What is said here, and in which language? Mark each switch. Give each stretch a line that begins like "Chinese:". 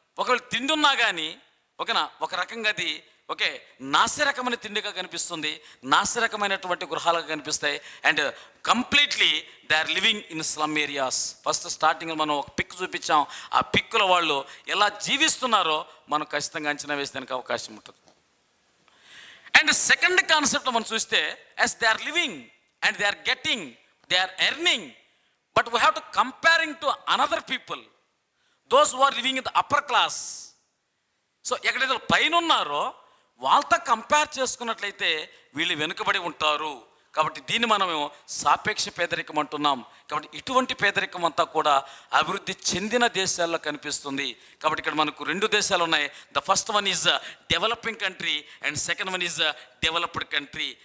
Telugu: ఒకవేళ తిండి ఉన్నా కానీ ఒక రకంగా అది నాసిరకమైన తిండిగా కనిపిస్తుంది, నాసిరకమైనటువంటి గృహాలుగా కనిపిస్తాయి.
English: And completely they are living in slum areas.
Telugu: First starting మనం ఒక పిక్ చూపించాం. ఆ పిక్లో వాళ్ళు ఎలా జీవిస్తున్నారో మనం ఖచ్చితంగా అంచనా వేసేదానికి అవకాశం ఉంటుంది.
English: and second concept
Telugu: మనం చూస్తే,
English: as they are living and they are getting, they are earning, but we have to comparing to another people, those who are living in the upper class.
Telugu: So ఎక్కడైతే పైన ఉన్నారో వాళ్ళతో compare చేసుకున్నట్లయితే వీళ్ళు వెనుకబడి ఉంటారు. కాబట్టి దీన్ని మనము సాపేక్ష పేదరికం అంటున్నాం. కాబట్టి ఇటువంటి పేదరికం అంతా కూడా అభివృద్ధి చెందిన దేశాల్లో కనిపిస్తుంది. కాబట్టి ఇక్కడ మనకు 2 దేశాలు ఉన్నాయి.
English: The first one is developing country and second one is developed country.